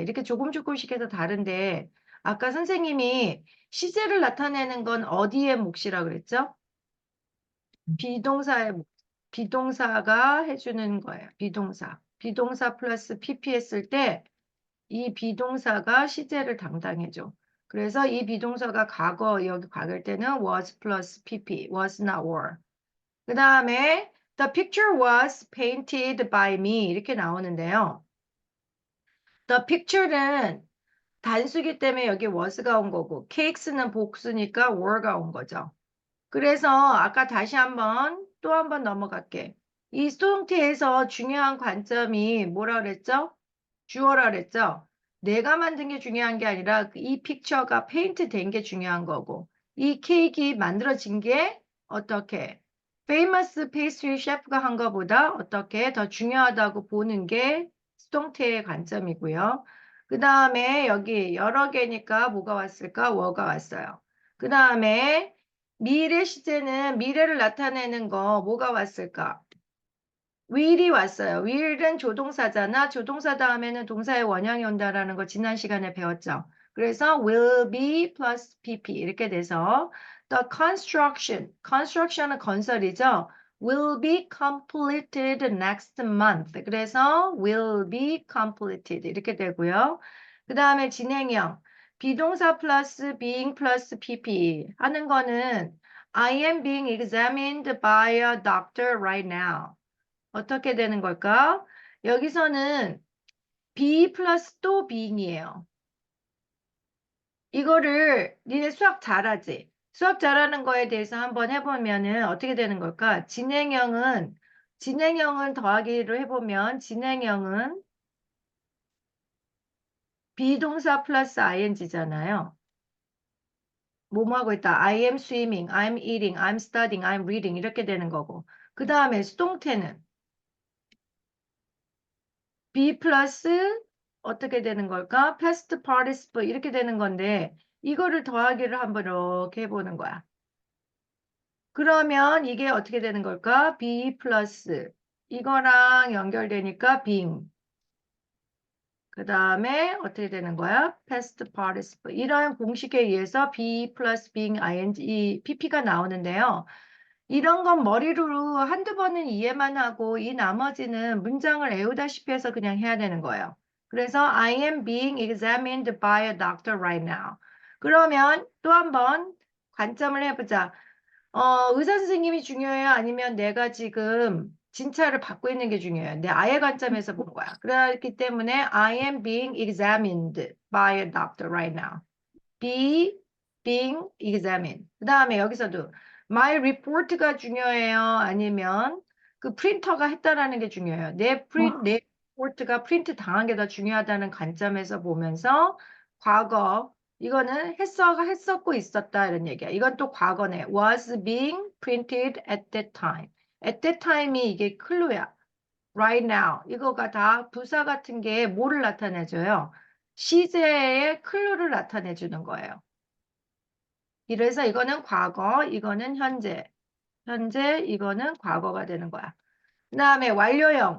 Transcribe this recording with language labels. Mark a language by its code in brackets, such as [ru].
[ko] 이렇게 조금씩 해서 다른데 아까 선생님이 시제를 나타내는 건 어디의 몫이라 그랬죠? 비동사의 몫. 비동사가 해주는 거예요. 비동사 플러스 PP 했을 때 이 비동사가 시제를 담당해줘. 그래서 이 비동사가 과거, 여기 과거일 때는 [en] was plus pp, was not were. [ko] 그 다음에 [en] the picture was painted by me [ko] 이렇게 나오는데요. the picture는 단수기 때문에 여기 was가 온 거고 cakes는 복수니까 were가 온 거죠. 그래서 아까 또 한 번 넘어갈게. 이 수동태에서 중요한 관점이 뭐라 그랬죠? 주어라 그랬죠? 내가 만든 게 중요한 게 아니라 이 픽처가 페인트 된 게 중요한 거고 이 케이크 만들어진 게 어떻게 페이머스 페이스트리 셰프가 한 것보다 어떻게 더 중요하다고 보는 게 수동태의 관점이고요. 그 다음에 여기 여러 개니까 뭐가 왔을까? 워가 왔어요. 그 다음에 미래 시제는 미래를 나타내는 거 뭐가 왔을까? will이 왔어요. will은 조동사잖아. 조동사 다음에는 동사의 원형이 온다라는 거 지난 시간에 배웠죠. 그래서 [en] will be plus pp [ko] 이렇게 돼서 the construction은 건설이죠. [en] will be completed next month. [ko] 그래서 [en] will be completed [ko] 이렇게 되고요. 그 다음에 진행형 비동사 플러스 being 플러스 pp 하는 거는 [en] I am being examined by a doctor right now. [ko] 어떻게 되는 걸까? 여기서는 be 플러스 또 being이에요. 이거를 니네 수학 잘하지? 수학 잘하는 거에 대해서 한번 해보면은 어떻게 되는 걸까? 진행형은 더하기로 해보면 진행형은 비동사 플러스 ing잖아요. 뭐뭐 하고 있다. [en] I am swimming, I'm eating, I'm studying, I'm reading [ko] 이렇게 되는 거고. 그 다음에 수동태는 be 플러스 어떻게 되는 걸까? past participle 이렇게 되는 건데 이거를 더하기를 한번 이렇게 해보는 거야. 그러면 이게 어떻게 되는 걸까? be 플러스 이거랑 연결되니까 being 그 다음에 어떻게 되는 거야? past participle 이런 공식에 의해서 be 플러스 being ing pp가 나오는데요. 이런 건 머리로 한두 번은 이해만 하고 이 나머지는 문장을 외우다시피 해서 그냥 해야 되는 거예요. 그래서 [en] I am being examined by a doctor right now. [ko] 그러면 또 한 번 관점을 해보자. 의사 선생님이 중요해요? 아니면 내가 지금 진찰을 받고 있는 게 중요해요? 내 아예 관점에서 본 거야. 그렇기 때문에 [en] I am being examined by a doctor right now. being examined. [ko] 그 다음에 여기서도 my report가 중요해요? 아니면 그 프린터가 했다라는 게 중요해요? 내 리포트가 프린트 당한 게 더 중요하다는 관점에서 보면서 과거 이거는 했었고 있었다 이런 얘기야. 이건 또 과거네. [en] was being printed at that time. [ko] at that time이 이게 클루야. [en] right now. [ko] 이거가 다 부사 같은 게 뭐를 나타내줘요? 시제의 클루를 나타내주는 거예요. 이래서 이거는 과거, 이거는 현재. 이거는 과거가 되는 거야. 그 다음에 완료형.